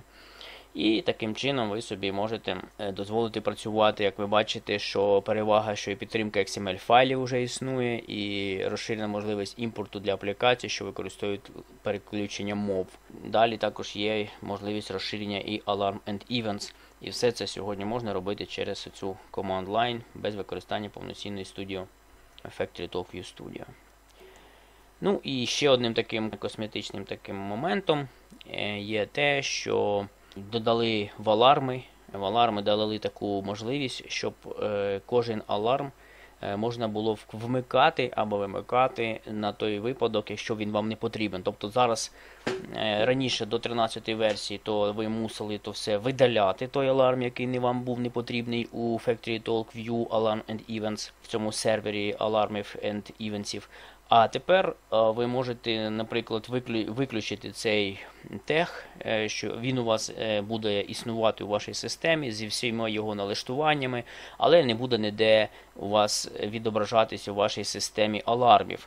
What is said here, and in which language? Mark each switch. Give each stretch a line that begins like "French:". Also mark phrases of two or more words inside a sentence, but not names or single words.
Ukrainian: І таким чином ви собі можете дозволити працювати, як ви бачите, що перевага, що і підтримка XML-файлів вже існує, і розширена можливість імпорту для аплікацій, що використовують переключення мов. Далі також є можливість розширення і Alarm and Events. І все це сьогодні можна робити через цю
English: command line
Ukrainian: без використання повноцінної студії FactoryTalk View Studio. Ну і ще одним таким косметичним моментом є те, що додали в аларми. В аларми дали таку можливість, щоб кожен аларм можна було вмикати або вимикати на той випадок, якщо він вам не потрібен. Тобто зараз, раніше до 13 версії, то ви мусили то все видаляти, той аларм, який вам був не потрібний у FactoryTalk View Alarm and Events, в цьому сервері алармів
English: and events.
Ukrainian: А тепер ви можете, наприклад, виключити цей тег, що він у вас буде існувати у вашій системі зі всіма його налаштуваннями, але не буде ніде у вас відображатися у вашій системі алармів.